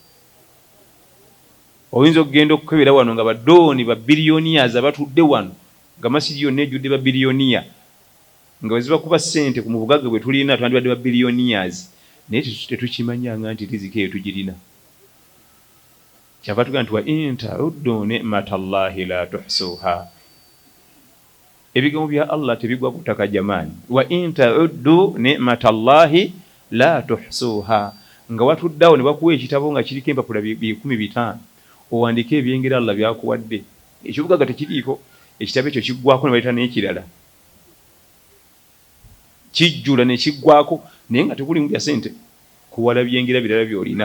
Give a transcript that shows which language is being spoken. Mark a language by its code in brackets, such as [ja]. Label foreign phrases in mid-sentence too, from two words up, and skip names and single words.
[lg] Oyinza okugenda okukebera wano nga baddooni ba biliyoniyazi abatudde wano nga masiri yonna ejjudde ba biliyoniya, nga bwe ziba kuba ssente mu bugagga bwe tulina twandibadde ba biliyoniyazi, naye tetukimanyanga nti riziki eyo tugirina. Kyava tugamba nti [ar] وإن تعدوا نعمة الله لا تحصوها. [lg] Ebigambo bya Allah tebigwa ku ttaka jamaani. [ar] وإن تعدوا نعمة الله لا تحصوها. [lg] Nga watuddawo ne bakuwa ekitabo nga kiriko empapula 1,500, owandiike ebyengera Allah byakuwadde. Ekibugagga tekiriiko, ekitabo ekyo kiggwako ne bayita n'ekirala. Kijjula ne kiggwako, naye nga tekuli mu bya ssente, kuwala byengera birala by'olina.